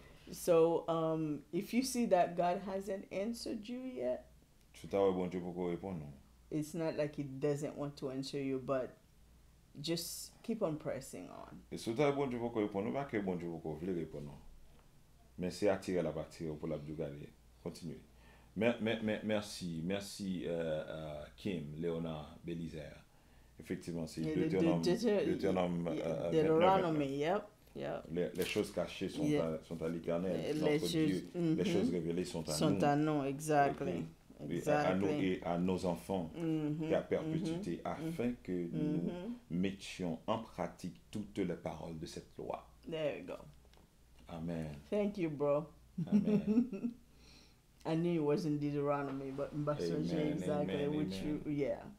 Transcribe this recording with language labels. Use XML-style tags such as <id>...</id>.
<en>So, if you see that God hasn't answered you yet, it's not like He doesn't want to answer you, but just keep on pressing on.</en> <fr>Mais c'est attirer la partie pour la dugaler. Continue. Merci Kim, Léonard, Bélisaire. Effectivement, c'est Deutéronome, yep. Les choses cachées sont à l'Éternel. Les choses révélées sont à nous.</fr> <en>Exactly.</en> <fr>À nous et à nos enfants et à perpétuité, afin que nous mettions en pratique toutes les paroles de cette loi.</fr> <en>There you go. Amen. Thank you, bro. Amen. I knew it wasn't Deuteronomy, but exactly which you, yeah.</en>